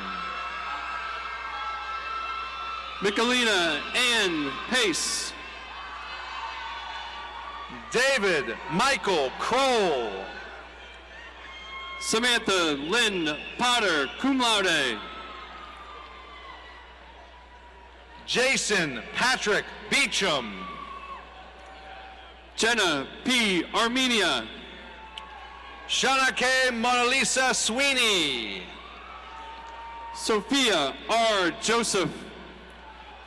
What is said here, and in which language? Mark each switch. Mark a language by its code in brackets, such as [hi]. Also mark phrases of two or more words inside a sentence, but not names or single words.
[en] Michelina Ann Pace. David Michael Kroll. Samantha Lynn Potter, [la] cum laude. [en] Jason Patrick Beecham. Jenna P. Armenia. Shanake Mona Lisa Sweeney. Sophia R. Joseph.